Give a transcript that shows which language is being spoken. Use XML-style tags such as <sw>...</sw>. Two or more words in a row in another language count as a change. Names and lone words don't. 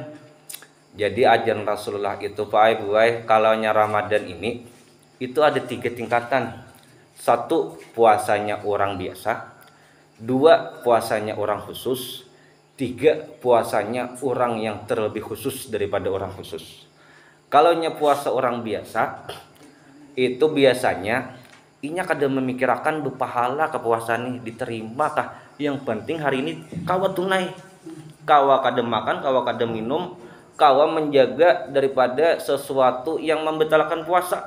<id>Jadi ajaran Rasulullah itu Pak Buai, kalaunya Ramadan ini itu ada 3 tingkatan. 1, puasanya orang biasa. 2, puasanya orang khusus. 3, puasanya orang yang terlebih khusus daripada orang khusus. Kalaunya puasa orang biasa, itu biasanya inya kada memikirkan berpahala kepuasan nih diterima kah. Yang penting hari ini kawa tunai, kawa kada makan, kawa kada minum, kawa menjaga daripada sesuatu yang membatalkan puasa.</id>